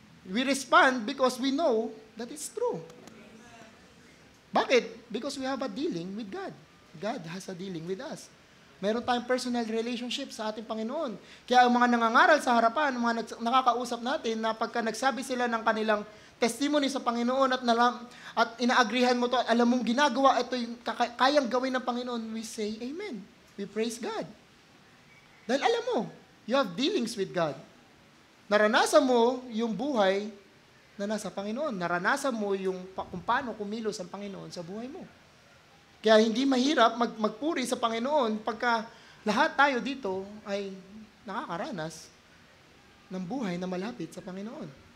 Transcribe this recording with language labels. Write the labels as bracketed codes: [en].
[en] We respond because we know that it's true. [tl] Bakit? [en] Because we have a dealing with God. God has a dealing with us. [tl] Meron tayong [en] personal relationship [tl] sa ating Panginoon. Kaya ang mga nangangaral sa harapan, mga nakakausap natin, na pagka nagsabi sila ng kanilang testimony sa Panginoon at inaagrihan mo to, at alam mong ginagawa, ito yung kayang gawin ng Panginoon, [en] we say, [tl] amen. [en] We praise God. [tl] Dahil alam mo, [en] you have dealings with God. [tl] Naranasan mo yung buhay na nasa Panginoon. Naranasan mo kung paano kumilos ang Panginoon sa buhay mo. Kaya hindi mahirap magpuri sa Panginoon pagka lahat tayo dito ay nakakaranas ng buhay na malapit sa Panginoon.